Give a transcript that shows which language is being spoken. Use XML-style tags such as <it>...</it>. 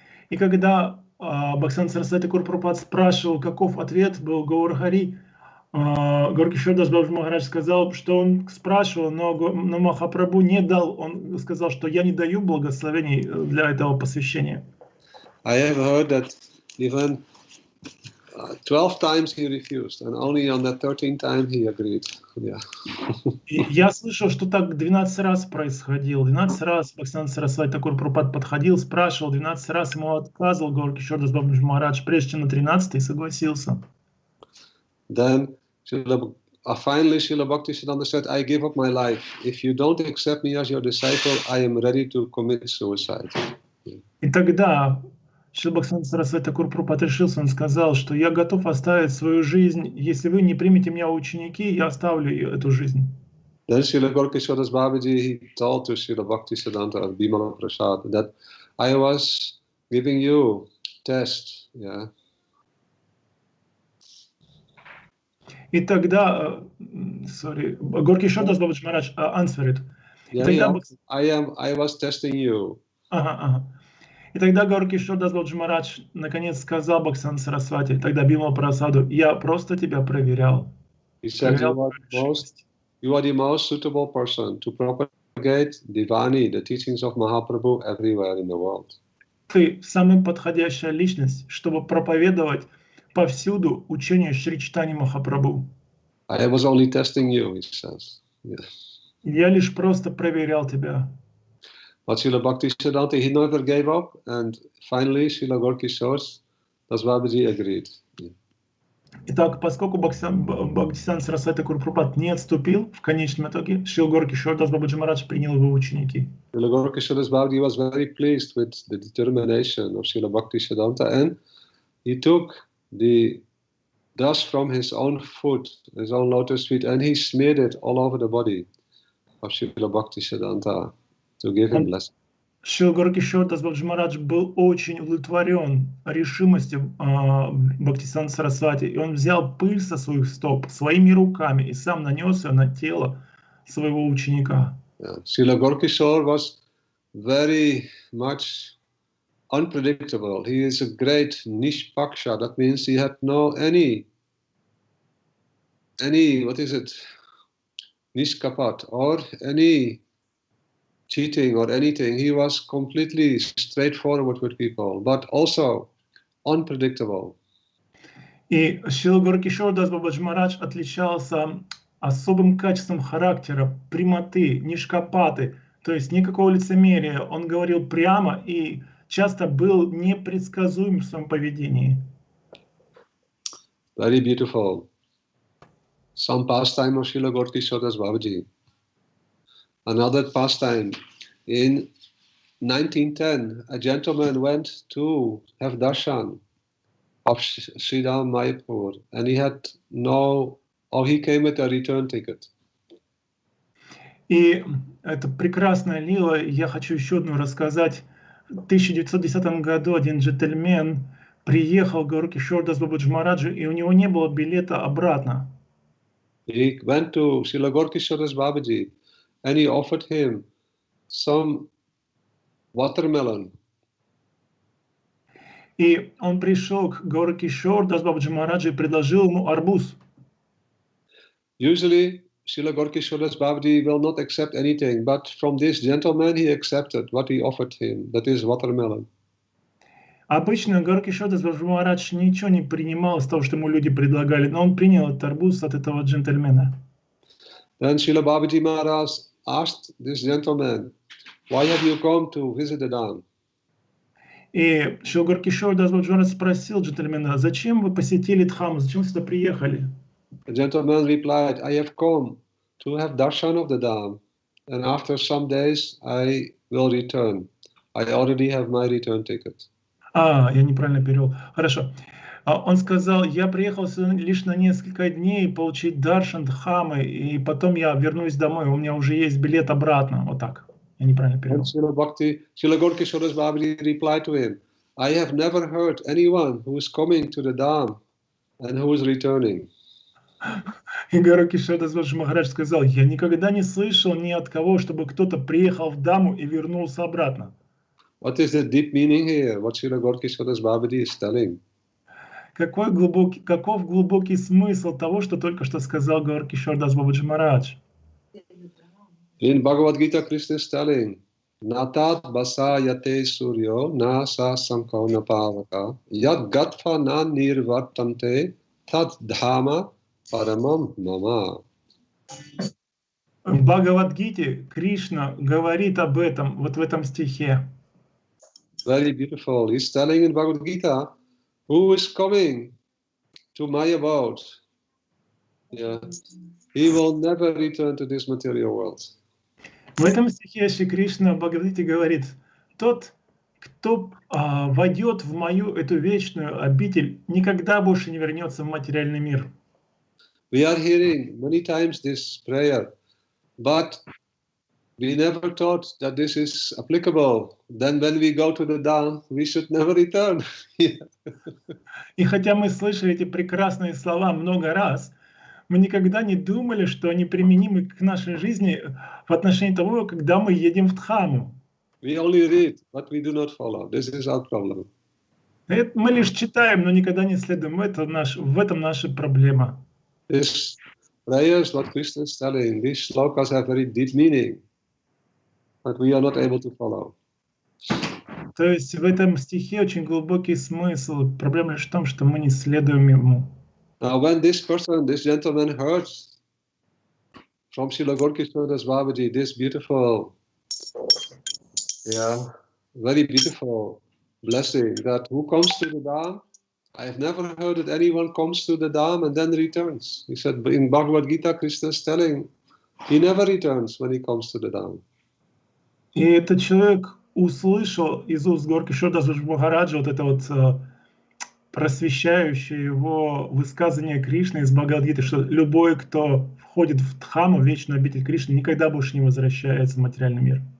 <ru>И когда Бхактисиданта Сарасвати Тхакур Прабхупад спрашивал, каков ответ был Гаур Хари, Горки Шордас Бабаджи Махарадж сказал, что он спрашивал, но Махапрабху не дал. Он сказал, что я не даю благословений для этого посвящения.</ru> <en>I have heard that even 12 times he refused, and only on the 13th time he agreed. Yeah.</en> <ru>Я слышал, что так 12 раз происходило. 12 раз Бхактисиданта Сарасвати Тхакур Прабхупад подходил, спрашивал, 12 раз ему отказывал Горки Шордас Бабаджи Махарадж, прежде чем на 13-й согласился.</ru> <en>Then finally Srila Bhaktisiddhanta said, I give up my life. If you don't accept me as your disciple, I am ready to commit suicide.</en> <ru>И тогда Шрила Бхактисиданта Сарасвати Тхакур Прабхупад решился, он сказал, что я готов оставить свою жизнь, если вы не примете меня в ученики, я оставлю эту жизнь.</ru> <en>Then Srila Gorki Shodas Babaji, he told to Srila Bhaktisiddhanta and Bimala Prasad that I was giving you test, yeah.</en> <ru>И тогда, Горки Шордас Бабаджи Махарадж</ru> <en>answered. Yeah, I was testing you.</en> <ru>Ага. И тогда Горки Шордас Бабаджи Махарадж наконец сказал Бхактисиданта Сарасвати, тогда Бимала Прасаду, я просто тебя проверял.</ru> <en>He said, you are the most suitable person to propagate the Vani, the teachings of Mahaprabhu, everywhere in the world.</en> <ru>Ты самая подходящая личность, чтобы проповедовать повсюду учение Шри Чайтаньи Махапрабху.</ru> <en>I was only testing you, he says. Yeah.</en> <ru>Я лишь просто проверял тебя.</ru> <en>But Srila Bhaktisiddhanta, he never gave up, and finally Srila Gorky Das Babaji agreed. Yeah.</en> <ru>Итак, поскольку Бхактисиданта Сарасвати Такур Прабхупад не отступил, в конечном итоге Шрила Горки Шордас Бабаджи Махарадж принял его ученики.</ru> <en>Srila Gorky Das Babaji was very pleased with the determination of Srila Bhaktisiddhanta, and he took the dust from his own foot, his own lotus feet, and he smeared it all over the body of Srila Bhaktisiddhanta to give him blessing.</en> <ru>Шрила Горки Шордас Бабаджи Махарадж был очень удовлетворен решимостью Бхактисиданта Сарасвати, и он взял пыль со своих стоп своими руками и сам нанес ее на тело своего ученика.</ru> <en>Srila Gorky was very much unpredictable. He is a great nishpaksha. That means he had any nishkapat or any cheating or anything. He was completely straightforward with people, but also unpredictable.</en> <ru>И Шрила Горки Шордас Бабаджи Махарадж отличался особым качеством характера, прямоты, нишкапаты, то есть никакого лицемерия. Он говорил прямо и часто был непредсказуем в своем поведении.</ru> <en>Very beautiful. Some pastime of Srila Gorky Das Babaji. Another pastime. In 1910, a gentleman went to have darshan of Sridham Mayapur, and he came with a return ticket.</en> <ru>И это прекрасная лила. Я хочу еще одну рассказать. В 1910 году один джентльмен приехал к Горки Шордас Бабаджи Махараджу, и у него не было билета обратно.</ru> <en>He went to Srila Gorky Das Babaji, and he offered him some watermelon.</en> <ru>И он пришел к Горки Шордас Бабаджи Махараджу и предложил ему арбуз.</ru> <en>Usually, Srila Gorky Das Babaji will not accept anything, but from this gentleman he accepted what he offered him, that is watermelon.</en> <ru>Обычно Горки Шордас Бабаджи Махарадж ничего не принимал из того, что ему люди предлагали, но он принял этот арбуз от этого джентльмена.</ru> <en>Then Srila Babaji Maharaj asked this gentleman, why have you come to visit the Dham?</en> <ru>И Шрила Горки Шордас Бабаджи Махарадж спросил джентльмена, зачем вы посетили Дхаму, зачем сюда приехали?</ru> <en>The gentleman replied, I have come to have darshan of the Dham, and after some days I will return. I already have my return ticket.</en> <ru>Я неправильно перевел. Хорошо. Он сказал, я приехал сюда лишь на несколько дней получить даршан Дхамы, и потом я вернусь домой, у меня уже есть билет обратно. Вот так. Я неправильно перевел.</ru> <en>Srila Gorky Das Babaji replied to him, I have never heard anyone who is coming to the Dham and who is returning.</en> <ru>И Горки Шордас Бабаджи Махарадж сказал, я никогда не слышал ни от кого, чтобы кто-то приехал в Даму и вернулся обратно.</ru> <en>What is the deep meaning here? What Srila Gorky Das Babaji is telling?</en> <ru>Каков глубокий смысл того, что только что сказал Горки Шордас Бабаджи Махарадж?</ru> <en>In Bhagavad Gita, Krishna is telling,</en> <sa>Natat basa yate suryo na sa sankho na pavaka yad gatva na nirvartante tad dhama paramam mama.</sa> <ru>В Бхагавад-гите Кришна говорит об этом, вот в этом стихе.</ru> <en>Very beautiful. He's telling in Bhagavad Gita, who is coming to my abode, he will never return to this material world.</en> <ru>В этом стихе Шри Кришна в Бхагавад-гите говорит, тот, кто войдет в мою эту вечную обитель, никогда больше не вернется в материальный мир.</ru> <en>We are hearing many times this prayer, but we never thought that this is applicable. Then when we go to the Dham, we should never return.</en> <ru>И хотя мы слышали эти прекрасные слова много раз, мы никогда не думали, что они применимы к нашей жизни в отношении того, когда мы едем в Дхаму.</ru> <en>We only read, but we do not follow. This is our problem.</en> <ru>Мы лишь читаем, но никогда не следуем. В этом наша проблема.</ru> <en>This prayers, what Krishna is telling, these slokas have very deep meaning, but we are not able to follow.</en> <ru>То есть в этом стихе очень глубокий смысл. Проблема лишь в том, что мы не следуем ему.</ru> <en>Now, when this gentleman heard from Srila Gaura-Kishora Babaji this beautiful, very beautiful blessing that who comes to the Dham? I have never heard that anyone comes to the Dham and then returns. He said in Bhagavad Gita, Krishna is telling he never returns when he comes to the Dham.</en> <ru>И этот человек услышал из уст Gaura-Kishora Махараджа вот это вот просвещающее его высказывание Кришны из Бхагавад-гиты, что любой, кто входит в Дхаму, в вечную обитель Кришны, никогда больше не возвращается в материальный мир.</ru>